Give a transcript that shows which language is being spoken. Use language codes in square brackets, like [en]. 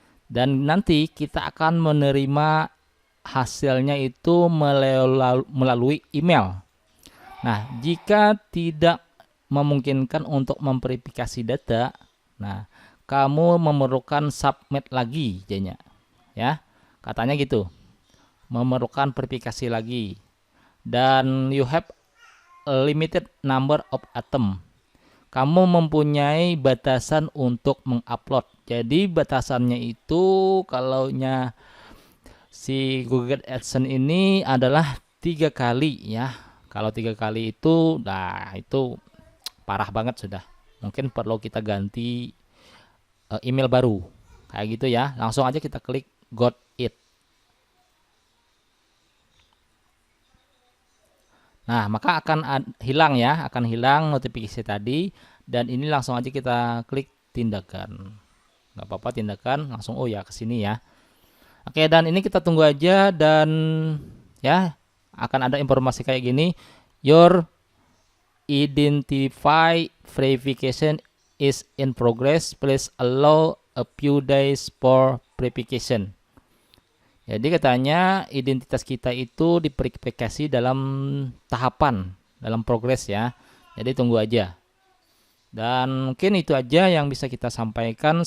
[id] Dan nanti kita akan menerima hasilnya itu melalui email. Nah, jika tidak memungkinkan untuk memverifikasi data, nah kamu memerlukan submit lagi jadinya. Ya. Katanya gitu. Memerlukan verifikasi lagi. [en] Dan you have a limited number of items. [id] Kamu mempunyai batasan untuk mengupload. Jadi batasannya itu kalaunya si Google AdSense ini adalah 3 kali ya. Kalau 3 kali itu, nah itu parah banget sudah. Mungkin perlu kita ganti email baru. Kayak gitu ya. Langsung aja kita klik [en] got it. [id] Nah, maka akan hilang ya, akan hilang notifikasi tadi. Dan ini langsung aja kita klik tindakan. Nggak apa-apa tindakan, langsung oh ya ke sini ya. Oke, dan ini kita tunggu aja dan ya akan ada informasi kayak gini. [en] Your identify verification is in progress. Please allow a few days for verification. [id] Jadi katanya identitas kita itu diverifikasi dalam tahapan, dalam progres ya. Jadi tunggu aja. Dan mungkin itu aja yang bisa kita sampaikan.